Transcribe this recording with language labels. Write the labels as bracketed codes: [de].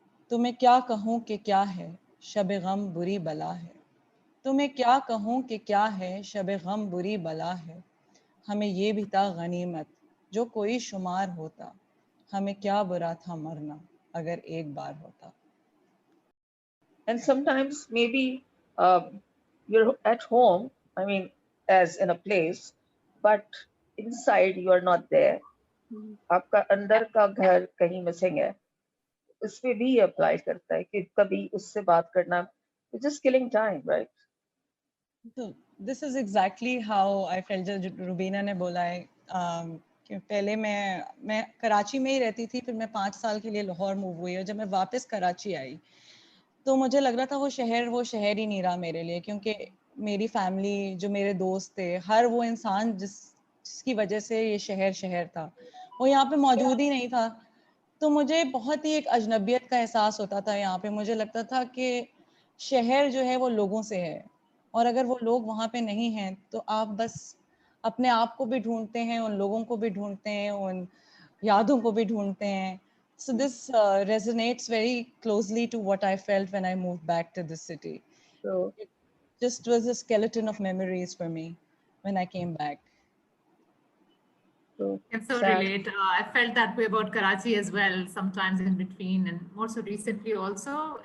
[hi] तुम्हें क्या कहूँ कि क्या है शब गम बुरी बला है, तुम्हें क्या कहूँ कि क्या है शब गम बुरी बला है, हमें ये भी था गनीमत जो कोई शुमार होता, हमें क्या बुरा था मरना अगर एक बार होता. [en] And sometimes maybe you're at home, I mean, as in a place, but inside you are not there. [hi] आपका अंदर का घर कहीं मिसिंग है. इस पे भी अप्लाई करता है कि कभी उससे बात करना, [en] just killing time, right? So this is exactly how I felt. [hi] जो रुबीना ने बोला है कि पहले मैं कराची में ही रहती थी, फिर मैं 5 साल के लिए लाहौर मूव हुई, और जब मैं वापस कराची आई तो मुझे लग रहा था वो शहर ही नहीं रहा मेरे लिए, क्योंकि मेरी फैमिली, जो मेरे दोस्त थे, हर वो इंसान जिसकी वजह से ये शहर था, वो यहाँ पे मौजूद ही नहीं था. तो मुझे बहुत ही एक अजनबियत का एहसास होता था यहाँ पे. मुझे लगता था कि शहर जो है वो लोगों से है, और अगर वो लोग वहाँ पे नहीं हैं तो आप बस अपने आप को भी ढूंढते हैं, उन लोगों को भी ढूंढते हैं, उन यादों को भी ढूंढते हैं. [en] So this resonates very closely to what I felt when I moved back to this city. So it just was a skeleton of memories for me when I came back. So can so relate. I felt that way about Karachi as well, sometimes in between, and more so recently also.